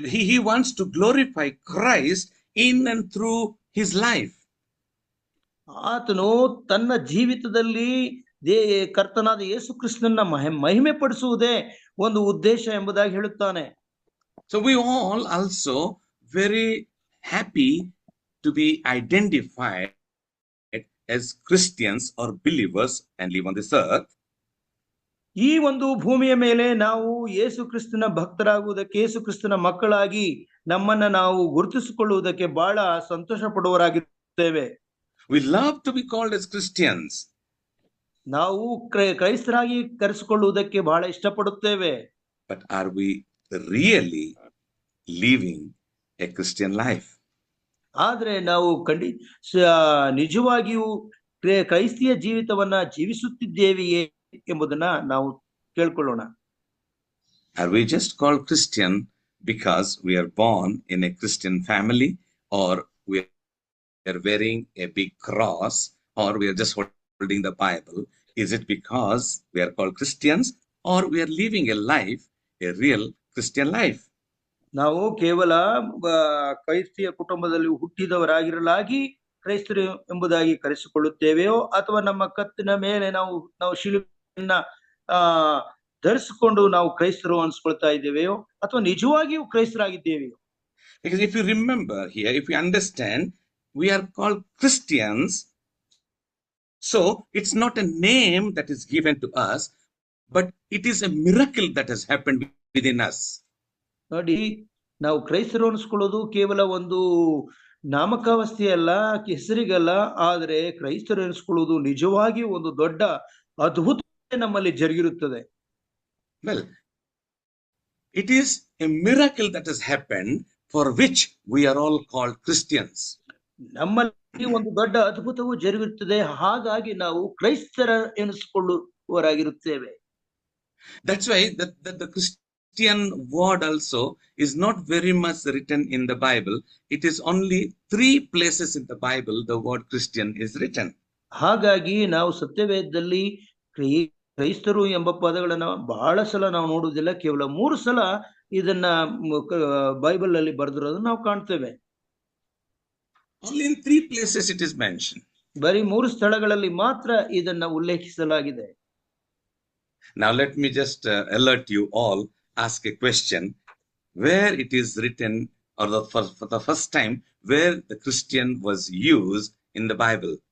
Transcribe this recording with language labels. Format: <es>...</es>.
<en>He wants to glorify Christ in and through his life.</en> <kn>ಆತನು ತನ್ನ ಜೀವಿತದಲ್ಲಿ ಕರ್ತನಾದ ಯೇಸು ಕ್ರಿಸ್ತನನ್ನ ಮಹಿಮೆ ಪಡಿಸುವುದೇ ಒಂದು ಉದ್ದೇಶ ಎಂಬುದಾಗಿ ಹೇಳುತ್ತಾನೆ.</kn> <en>So we all also very happy to be identified as Christians or believers and live on this earth.</en> <kn>ಈ ಒಂದು ಭೂಮಿಯ ಮೇಲೆ ನಾವು ಯೇಸು ಕ್ರಿಸ್ತನ ಭಕ್ತರಾಗುವುದಕ್ಕೆ, ಯೇಸು ಕ್ರಿಸ್ತನ ಮಕ್ಕಳಾಗಿ ನಮ್ಮನ್ನ ನಾವು ಗುರುತಿಸಿಕೊಳ್ಳುವುದಕ್ಕೆ ಬಹಳ ಸಂತೋಷ ಪಡುವವರಾಗಿರುತ್ತೇವೆ.</kn> <en>We love to be called as Christians.</en> <kn>ನಾವು ಕ್ರೈಸ್ತರಾಗಿ ಕರೆಸಿಕೊಳ್ಳುವುದಕ್ಕೆ ಬಹಳ ಇಷ್ಟಪಡುತ್ತೇವೆ.</kn> <en>But are we really living a Christian life?</en> <kn>ಆದ್ರೆ ನಾವು ನಿಜವಾಗಿಯೂ ಕ್ರೈಸ್ತಿಯ ಜೀವಿತವನ್ನ ಜೀವಿಸುತ್ತಿದ್ದೇವೆಯೇ ಎಂಬುದನ್ನ ನಾವು ಕೇಳ್ಕೊಳ್ಳೋಣ.</kn> <en>Are we just called Christian because we are born in a Christian family, or we are wearing a big cross, or we are just holding the Bible? Is it because we are called Christians, or we are living a life, a real Christian life?</en> <kn>ನಾವು ಕೇವಲ ಕ್ರೈಸ್ತಿಯ ಕುಟುಂಬದಲ್ಲಿ ಹುಟ್ಟಿದವರಾಗಿರಲಾಗಿ ಕ್ರೈಸ್ತರು ಎಂಬುದಾಗಿ ಕರೆಸಿಕೊಳ್ಳುತ್ತೇವೆಯೋ, ಅಥವಾ ನಮ್ಮ ಕತ್ತಿನ ಮೇಲೆ ನಾವು ಶಿಲುಬೆಯನ್ನ ಧರಿಸಿಕೊಂಡು ನಾವು ಕ್ರೈಸ್ತರು ಅನ್ಸ್ಕೊಳ್ತಾ ಇದ್ದೇವೆಯೋ, ಅಥವಾ ನಿಜವಾಗಿಯೂ ಕ್ರೈಸ್ತರಾಗಿದ್ದೇವೆಯೋ?</kn> <en>Because if you remember here, if you understand, we are called Christians. So it's not a name that is given to us, but it is a miracle that has happened within us.</en> <kn>ನೋಡಿ, ನಾವು ಕ್ರೈಸ್ತರು ಅನ್ಸ್ಕೊಳ್ಳೋದು ಕೇವಲ ಒಂದು ನಾಮಕಾವಸ್ಥೆ ಅಲ್ಲ, ಹೆಸರಿಗಲ್ಲ. ಆದ್ರೆ ಕ್ರೈಸ್ತರು ಅನ್ಸ್ಕೊಳ್ಳೋದು ನಿಜವಾಗಿಯೂ ಒಂದು ದೊಡ್ಡ ಅದ್ಭುತ ನಮ್ಮಲ್ಲಿ ಜರುಗಿರುತ್ತದೆ.</kn> <en>Well, it is a miracle that has happened for which we are all called Christians.</en> <kn>ನಮ್ಮಲ್ಲಿ ಒಂದು ದೊಡ್ಡ ಅದ್ಭುತವು ಜರುಗುತ್ತದೆ, ಹಾಗಾಗಿ ನಾವು ಕ್ರೈಸ್ತರ ಎನಿಸಿಕೊಳ್ಳುವವರಾಗಿರುತ್ತೇವೆ.</kn> <en>That's why the Christian word also is not very much written in the Bible. It is only 3 places in the Bible the word Christian is written.</en> <kn>ಹಾಗಾಗಿ ನಾವು ಸತ್ಯವೇದದಲ್ಲಿ ಕ್ರೈಸ್ತರು ಎಂಬ ಪದಗಳನ್ನ ಬಹಳ ಸಲ ನಾವು ನೋಡುವುದಿಲ್ಲ. ಕೇವಲ 3 ಸಲ ಇದನ್ನ ಬೈಬಲ್ ಅಲ್ಲಿ ಬರೆದಿರೋದನ್ನ ನಾವು ಕಾಣ್ತೇವೆ.</kn> <en>Only in 3 places it is mentioned.</en> <kn>ಬರೀ 3 ಸ್ಥಳಗಳಲ್ಲಿ ಮಾತ್ರ ಇದನ್ನ ಉಲ್ಲೇಖಿಸಲಾಗಿದೆ.</kn> <en>Now let me just alert you all, ask a question. Where it is written, or for the first time, where the Christian was used in the Bible?</en>